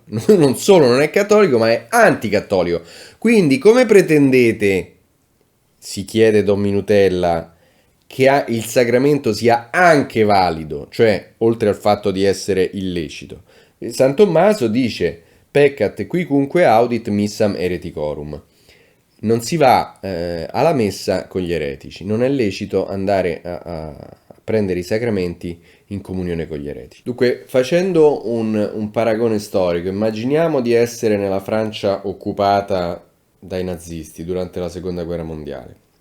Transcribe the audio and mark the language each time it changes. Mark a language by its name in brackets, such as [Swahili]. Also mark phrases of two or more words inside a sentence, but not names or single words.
[Italian] Non solo non è cattolico, ma è anticattolico. Quindi come pretendete, si chiede Don Minutella, che il sacramento sia anche valido, cioè oltre al fatto di essere illecito? San Tommaso dice [Latin] peccat quicunque audit missam hereticorum. [Italian] Non si va alla messa con gli eretici, non è lecito andare a prendere i sacramenti in comunione con gli eretici. Dunque, facendo un paragone storico, immaginiamo di essere nella Francia occupata dai nazisti durante la Seconda Guerra Mondiale.